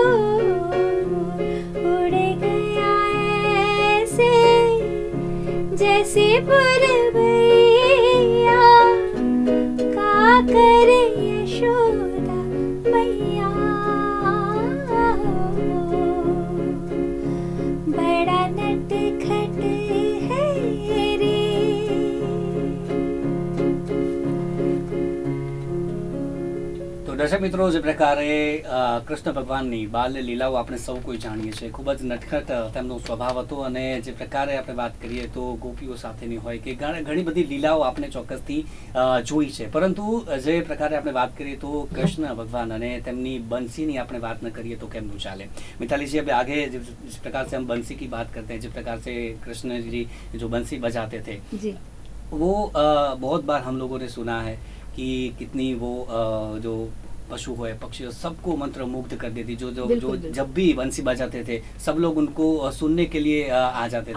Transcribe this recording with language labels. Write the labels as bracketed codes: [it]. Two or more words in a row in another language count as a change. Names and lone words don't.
[hi] उड़ गया ऐसे जैसे पुरवैया, का करे यशोदा मैया. बड़ा नटखट है रे. [gu] તો દર્શક મિત્રો, જે પ્રકારે કૃષ્ણ ભગવાનની બાલ્ય લીલાઓ આપણે સૌ કોઈ જાણીએ છીએ, ખૂબ જ નટખટ તેમનો સ્વભાવ હતો અને જે પ્રકારે આપણે વાત કરીએ તો ગોપીઓ સાથેની હોય કે ઘણી બધી લીલાઓ આપણે ચોક્કસથી જોઈ છે. પરંતુ જે પ્રકારે આપણે વાત કરીએ તો કૃષ્ણ ભગવાન અને તેમની બંસીની આપણે વાત ન કરીએ તો કેમનું ચાલે? [hi] मिताली जी, अभी आगे जिस प्रकार से हम बंसी की बात करते हैं, जिस प्रकार से कृष्ण जी जो बंसी बजाते थे जी, वो बहुत बार हम लोगों ने सुना है कि कितनी वो जो पशु हो पक्षी हो सबको मंत्र मुग्ध कर देती. जो जो बिल्कुल, जो बिल्कुल. जब भी बंसी बजाते थे सब लोग उनको सुनने के लिए आ जाते थे,